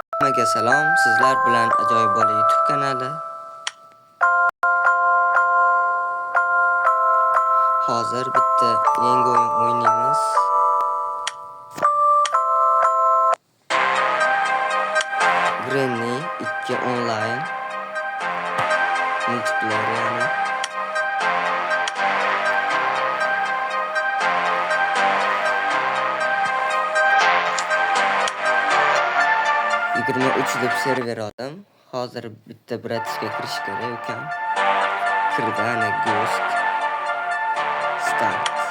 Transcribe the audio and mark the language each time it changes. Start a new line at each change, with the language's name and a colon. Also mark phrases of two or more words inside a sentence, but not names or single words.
Uzbek: Hammaga salom. Sizlar bilan Ajoyib bola YouTube kanali. Hozir bitta yangi o'yin o'ynaymiz. Granny 2
English: online multiplayer
Uzbek: yani. Yigirma 3 deb server oldim. Hozir bitta bratishga kirish kerak ekan. Kirdani Ghost Start.